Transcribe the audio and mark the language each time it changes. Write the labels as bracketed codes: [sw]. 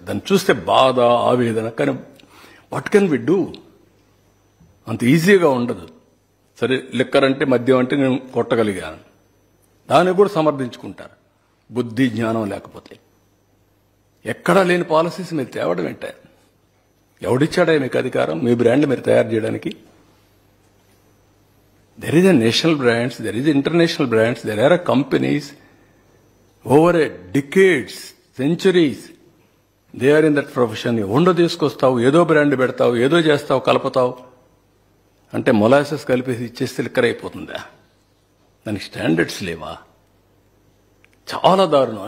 [te] దాన్ని చూస్తే బాధ, ఆవేదన. కానీ [en] What can we do? [te] అంత ఈజీగా ఉండదు. సరే, లిక్కర్ అంటే, మద్యం అంటే నేను కొట్టగలిగాను, దాన్ని కూడా సమర్థించుకుంటారు. బుద్ధి జ్ఞానం లేకపోతే ఎక్కడా లేని పాలసీస్ మీరు తేవడం ఏంట? ఎవడిచ్చాడా మీకు అధికారం మీ బ్రాండ్ మీరు తయారు చేయడానికి? [en] There is a national brands, there is international brands, there are companies over a decades, centuries, they are in that profession. [te] ఉండో తీసుకొస్తావు, ఏదో బ్రాండ్ పెడతావు, ఏదో చేస్తావు, కలుపుతావు అంటే మొలాసెస్ కలిపేసి ఇచ్చేస్తే లిక్కర్ అయిపోతుందా? దానికి స్టాండర్డ్స్ లేవా? చాలా దారుణం.